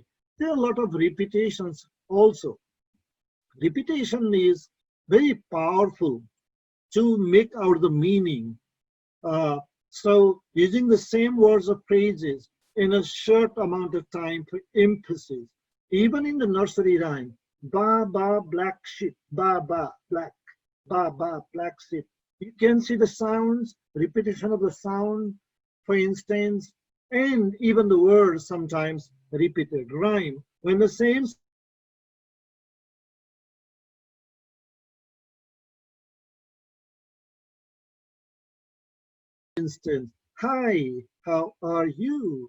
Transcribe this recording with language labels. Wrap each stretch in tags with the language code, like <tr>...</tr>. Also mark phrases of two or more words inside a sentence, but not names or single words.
<en>There are a lot of repetitions also. Repetition is very powerful to make out the meaning. So using the same words or phrases in a short amount of time for emphasis. Even in the nursery rhyme, ba ba black sheep, ba ba black, ba ba black sheep. You can see the sounds, repetition of the sound, for instance, and even the words sometimes repeated. Rhyme, when the same instance, hi, how are you?</en>